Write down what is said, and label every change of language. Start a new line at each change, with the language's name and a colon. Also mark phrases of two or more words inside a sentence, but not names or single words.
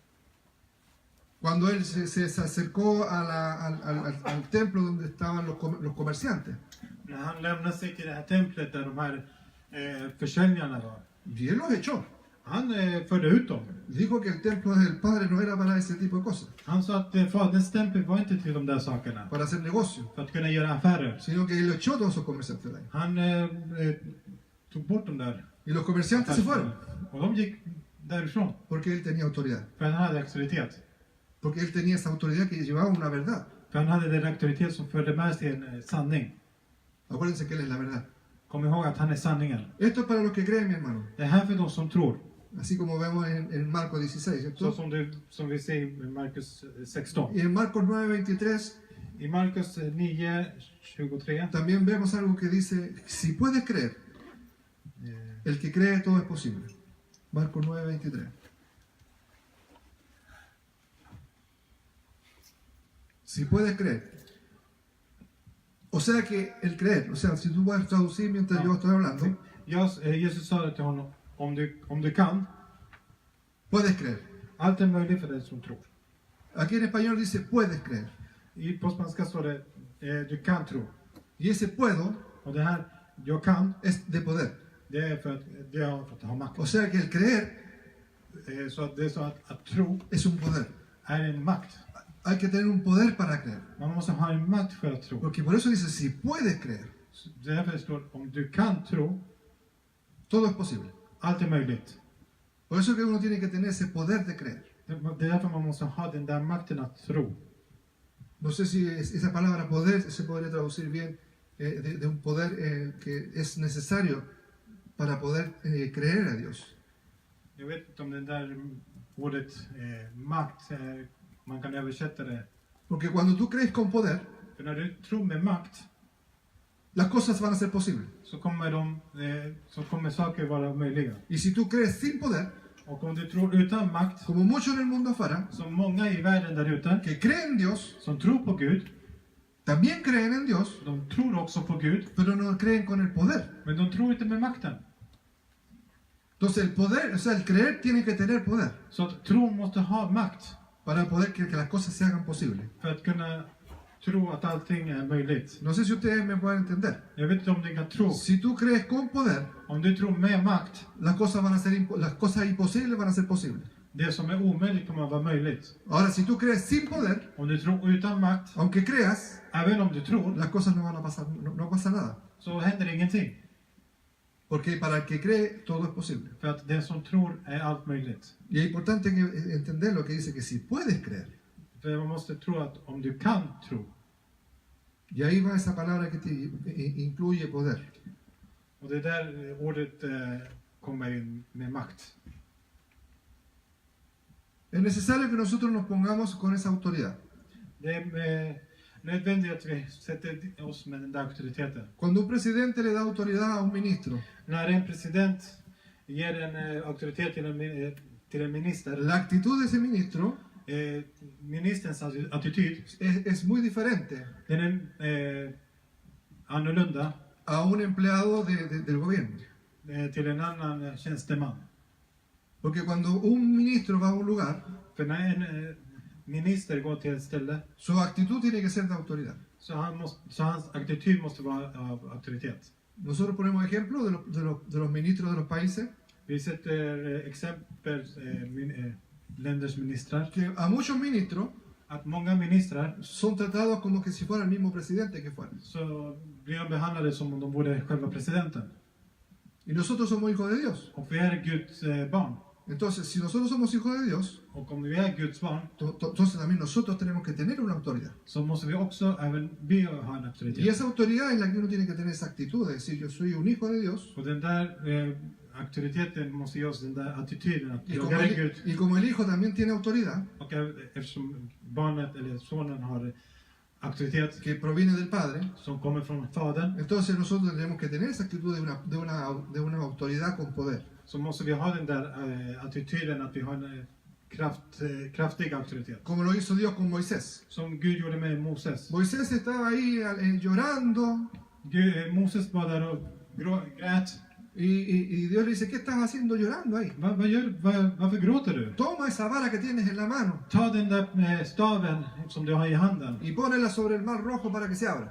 Spanish: Cuando él se acercó al templo donde estaban los comerciantes.
Swedish: När han lämnade sig till det här templet där de här försäljarna var.
Spanish: Y él los echó.
Swedish: Han förde ut dem.
Spanish: Dijo que el templo del Padre no era para ese tipo de cosas.
Swedish: Han sa att faderns tempel var inte till de där sakerna.
Spanish: Para hacer negocio.
Swedish: För att kunna göra affärer.
Spanish: Sino que él echó a todos esos comerciantes de ahí.
Swedish: Han tog bort de där
Spanish: Y los comerciantes se fueron
Swedish: Och de gick därifrån.
Spanish: porque él tenía autoridad.
Swedish: För han hade auktoritet.
Spanish: Porque él tenía esa autoridad que llevaba una verdad.
Swedish: För han hade den auktoritet som förde med sig en sanning.
Spanish: Acuérdense que él es la verdad.
Swedish: Kom ihåg att han är sanningen.
Spanish: Esto es para los que creen, mi hermano.
Swedish: Det är här för de som tror.
Spanish: Así como vemos en Marcos 16.
Swedish: Så som vi ser i Markus 16.
Spanish: Y en Marcos 9:23
Swedish: I Markus 9:23.
Spanish: también vemos algo que dice, si puedes creer, el que cree todo es posible. Marcos 9:23. Si puedes creer. O sea que el creer, o sea, si tú vas a traducir mientras yo estoy hablando,
Swedish: Jesus sa till honom, om du kan,
Spanish: puedes creer.
Swedish: allt är möjligt för den som tror.
Spanish: Aquí en español dice, puedes creer.
Swedish: På spanska står det, du kan tro.
Spanish: Y ese puedo
Swedish: Och det här, jag kan,
Spanish: es de poder.
Swedish: det är för att ha makt.
Spanish: O sea que el creer
Swedish: Så att det är så att tro
Spanish: es un poder.
Swedish: är en makt.
Spanish: Hay que tener un poder para creer.
Swedish: Man måste ha en makt för att tro.
Spanish: Porque por eso dice, si puedes creer,
Swedish: Därför står om du kan tro,
Spanish: todo es posible.
Swedish: allt är möjligt.
Spanish: Por eso que uno tiene que tener ese poder de creer.
Swedish: Det är därför man måste ha den där makten att tro.
Spanish: No sé si esa palabra poder se podría traducir bien de un poder que es necesario para poder creer a Dios.
Swedish: Jag vet inte om det där ordet makt, man kan översätta det.
Spanish: Porque cuando tú crees con poder,
Swedish: För när du tror med makt,
Spanish: las cosas van a ser posibles.
Swedish: så kommer saker vara möjliga.
Spanish: Y si tú crees sin poder,
Swedish: Och om du tror utan makt,
Spanish: como muchos en el mundo afuera,
Swedish: som många i världen där ute,
Spanish: que creen en Dios,
Swedish: som tror på Gud,
Spanish: también creen en Dios,
Swedish: de tror också på Gud,
Spanish: pero no creen con el poder.
Swedish: men de tror inte med makten.
Spanish: Entonces el poder, o sea, el creer tiene que tener poder
Swedish: Så att tron måste ha makt
Spanish: para poder que las cosas se hagan posibles.
Swedish: för att kunna tro att allting är möjligt.
Spanish: No sé si ustedes me pueden entender.
Swedish: Jag vet inte om ni kan tro.
Spanish: Si tú crees con poder,
Swedish: Om du tror med makt,
Spanish: las cosas van a ser las cosas imposibles van a ser posibles.
Swedish: det som är omöjligt kommer att vara möjligt.
Spanish: Ahora, si tú crees sin poder,
Swedish: Om du tror utan makt,
Spanish: aunque creas,
Swedish: även om du tror,
Spanish: las cosas no van a pasar, no pasa nada.
Swedish: så händer ingenting.
Spanish: Porque para el que cree, todo es posible.
Swedish: För att det som tror är allt möjligt.
Spanish: Y es importante entender lo que dice que si puedes creer.
Swedish: För man måste tro att om du kan tro.
Spanish: Y ahí va esa palabra que incluye poder.
Swedish: Och det är där ordet kommer in med makt.
Spanish: Es necesario que nosotros nos pongamos con esa autoridad.
Swedish: Det är nödvändigt att vi sätter oss med den där auktoriteten.
Spanish: Cuando un presidente le da autoridad a un ministro,
Swedish: När en president ger en auktoritet till en minister,
Spanish: la actitud de ese ministro
Swedish: ministerns attityd,
Spanish: es muy diferente
Swedish: den är annorlunda
Spanish: a un empleado del gobierno.
Swedish: Till en annan tjänsteman.
Spanish: Porque cuando un ministro va a un lugar,
Swedish: För när en minister går till ett ställe,
Spanish: su actitud tiene que ser de autoridad.
Swedish: så hans attityd måste vara av auktoritet.
Spanish: Nosotros ponemos ejemplos de los ministros de los países,
Swedish: Vi sätter exempel länders ministrar.
Spanish: que a muchos ministros
Swedish: Att många ministrar
Spanish: son tratados como que si fuera el mismo presidente que fuera.
Swedish: så blir de behandlade som om de vore själva presidenten.
Spanish: Y nosotros somos hijos de Dios.
Swedish: Och vi är Guds barn.
Spanish: Entonces, si nosotros somos hijos de Dios,
Swedish: Och om vi är Guds barn,
Spanish: entonces también nosotros tenemos que tener una autoridad.
Swedish: så måste vi också även vi ha en
Spanish: Y
Swedish: auktoritet.
Spanish: esa autoridad es la que uno tiene que tener esa actitud de decir, yo soy un hijo de Dios.
Swedish: Och den där auktoriteten måste ge oss den där attityden att
Spanish: Y
Swedish: jag
Spanish: como,
Swedish: är Gud.
Spanish: y como el hijo también tiene autoridad,
Swedish: Och eftersom barnet eller sonen har auktoritet
Spanish: que proviene del Padre,
Swedish: som kommer från Fadern,
Spanish: entonces nosotros tenemos que tener esa actitud de una autoridad con poder.
Swedish: så måste vi ha den där attityden att vi har en kraftig auktoritet.
Spanish: Como lo hizo Dios con Moisés.
Swedish: Som Gud gjorde med Moses.
Spanish: Moisés estaba ahí llorando
Swedish: Moses var där och grät.
Spanish: y Dios le dice, ¿qué estás haciendo llorando ahí?
Swedish: Varför gråter du?
Spanish: Toma esa vara que tienes en la mano
Swedish: Ta den där staven som du har i handen
Spanish: y ponela sobre el mar rojo para que se abra.